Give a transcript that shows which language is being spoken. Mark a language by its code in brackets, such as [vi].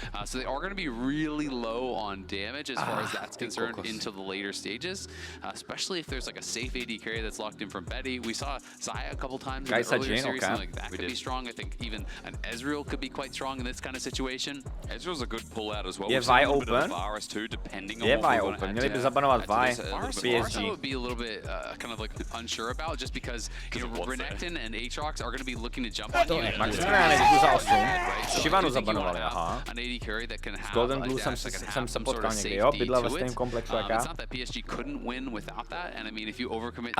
[en] So they are gonna be really low on damage as far as that's concerned into the later stages, especially if there's like a safe AD carry that's locked in from Betty. We saw Zaya a couple times in the earlier series, something like that could be strong. I think even an Ezreal could be quite strong in this kind of situation. Ezreal's a good pull out as well. [cs] Je Vi open? Je Vi open, měli by zabanovat Vi. PSG. [en] I would be a little bit kind of like unsure about, just because you know Renekton and Aatrox are going to be looking to jump on you. [cs] Maximálně jdu za 8. Shivanu zabanovali, aha. [en] An AD carry that can have [cs] S Golden Blue jsem se potkal někdy, jo? Bydlel ve stejném komplexu jak já. [en] It's not that PSG couldn't win without that, and I mean if you overcommit to